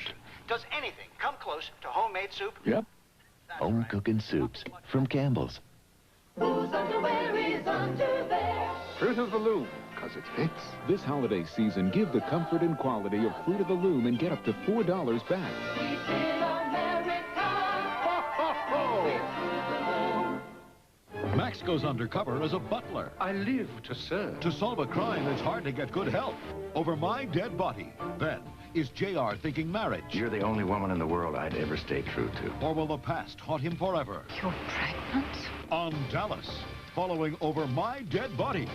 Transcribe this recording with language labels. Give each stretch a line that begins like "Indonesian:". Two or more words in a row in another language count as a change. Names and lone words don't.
English: Does anything come close to homemade soup? Yep. Home cooking soups from Campbell's. Whose underwear is under there? Fruit of the Loom, because it fits. This holiday season, give the comfort and quality of Fruit of the Loom and get up to $4 back. Sweet in America. Ho, ho, ho. Max goes undercover as a butler. I live to serve. To solve a crime that's hard to get good help. Over my dead body. Then, is JR thinking marriage? You're the only woman in the world I'd ever stay true to. Or will the past haunt him forever? You're pregnant? On Dallas, following Over My Dead Body.